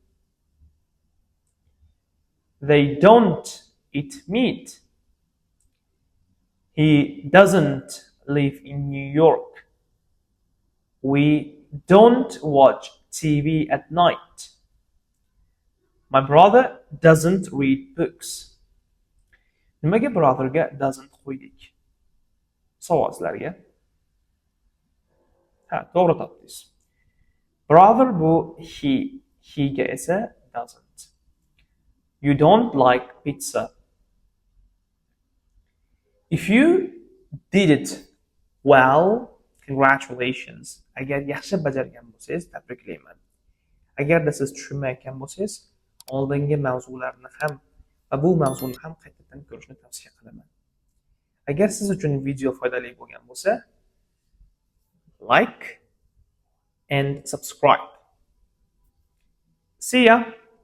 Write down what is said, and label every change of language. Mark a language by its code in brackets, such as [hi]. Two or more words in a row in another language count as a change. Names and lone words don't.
[en] They don't eat meat. He doesn't live in New York. We don't watch TV at night. My brother doesn't read books. [uz] Nimaga brotherga doesn't qo'ydik? Savol sizlarga. To'g'ri topdingiz. Brother bu he, he-ga esa doesn't. [en] You don't like pizza. If you did it well, congratulations. [uz] Agar yaxshi bajargan bo'lsangiz, tabriklayman. Agarda siz tushunmayotgan bo'lsangiz, oldingi mavzularni ham va bu mavzuni ham qaytadan ko'rishni tavsiya qilaman. Agar siz uchun video foydali bo'lgan bo'lsa, [en] like and subscribe. See ya.